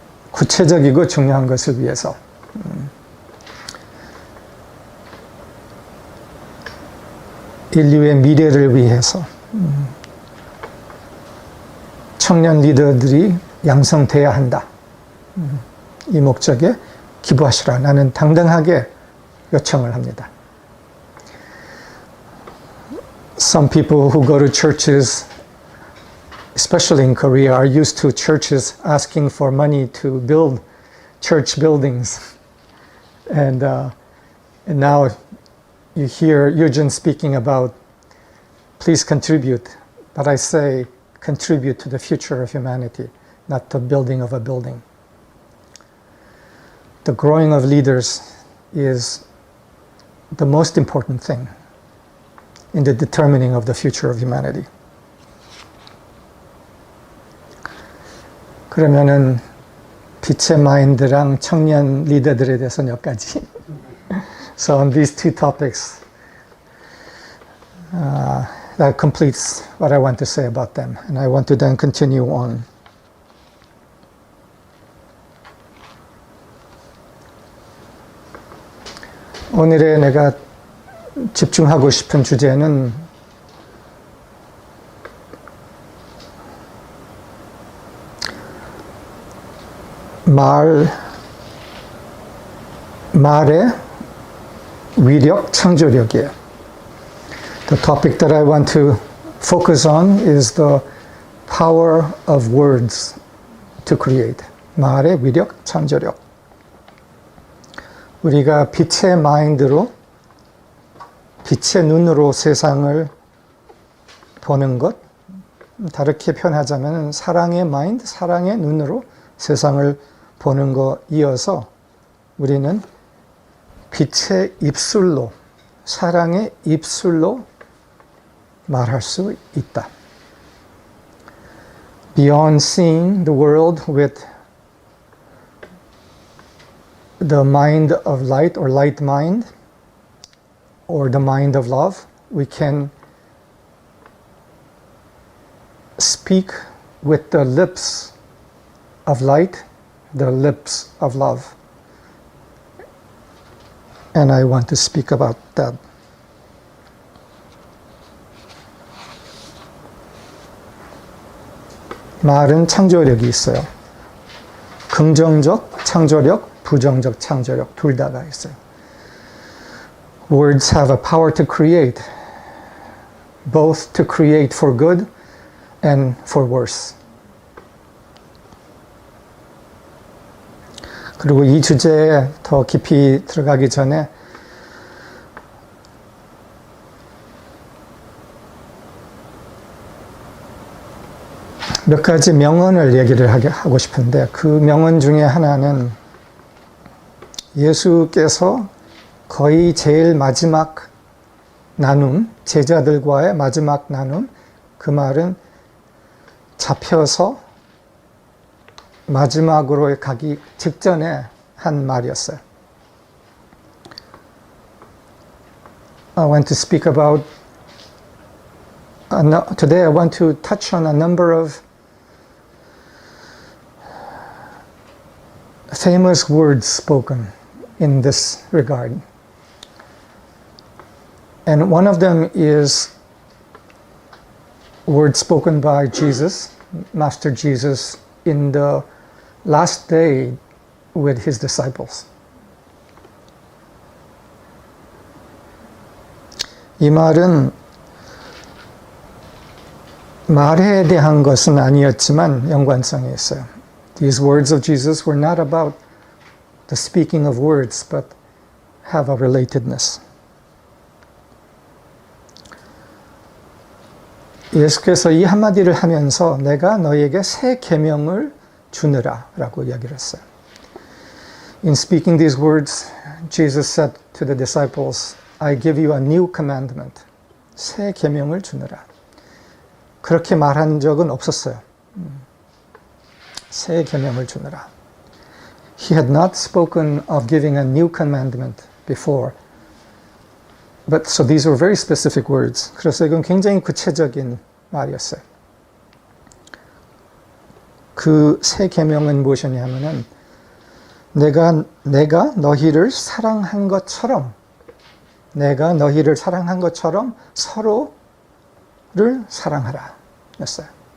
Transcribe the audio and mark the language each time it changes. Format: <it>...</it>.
<ko>구체적이고 중요한 것을 위해서 인류의 미래를 위해서 청년 리더들이 양성돼야 한다. 이 목적에 기부하시라. 나는 당당하게 요청을 합니다.</ko> <en>Some people who go to churches, especially in Korea, are used to churches asking for money to build church buildings. And now you hear Eugene speaking about, please contribute. But I say, contribute to the future of humanity, not the building of a building. The growing of leaders is the most important thing in the determining of the future of humanity.</en> <ko>그러면은 빛의 마인드랑 청년 리더들에 대해서는 여기까지.</ko> <en>So on these two topics, that completes what I want to say about them. And I want to then continue on.</en> <ko>오늘의 내가 집중하고 싶은 주제는 말의 위력, 창조력이에요.</ko> <en>The topic that I want to focus on is the power of words to create.</en> <ko>말의 위력, 창조력. 우리가 빛의 마인드로, 빛의 눈으로 세상을 보는 것, 다르게 표현하자면 사랑의 마인드, 사랑의 눈으로 세상을 보는 거 이어서 우리는 빛의 입술로, 사랑의 입술로 말할 수 있다.</ko> <en>Beyond seeing the world with the mind of light or light mind or the mind of love, we can speak with the lips of light, the lips of love. And I want to speak about that.</en> <ko>말은 창조력이 있어요. 긍정적 창조력, 부정적 창조력 둘 다가 있어요.</ko> <en>Words have a power to create, both to create for good and for worse.</en> <ko>그리고 이 주제에 더 깊이 들어가기 전에 몇 가지 명언을 얘기를 하고 싶은데 그 명언 중에 하나는 예수께서 거의 제일 마지막 나눔, 제자들과의 마지막 나눔, 그 말은 잡혀서 마지막으로 가기 직전에 한 말이었어요.</ko> <en>I want to speak about, today I want to touch on a number of famous words spoken in this regard. And one of them is words spoken by Jesus, Master Jesus, in the last day with his disciples.</en> <ko>이 말은 말에 대한 것은 아니었지만 연관성이 있어요.</ko> <en>These words of Jesus were not about the speaking of words, but have a relatedness.</en> <ko>예수께서 이 한마디를 하면서 내가 너에게 새 계명을 주느라 라고 이야기를 했어요.</ko> <en>In speaking these words, Jesus said to the disciples, I give you a new commandment.</en> <ko>새 계명을 주느라. 그렇게 말한 적은 없었어요. 새 계명을 주느라.</ko> <en>He had not spoken of giving a new commandment before. But so these were very specific words.</en> <ko>그래서 이건 굉장히 구체적인 말이었어요. 그 새 계명은 무엇이냐면은 내가 너희를 사랑한 것처럼 서로를 사랑하라 였어요.</ko>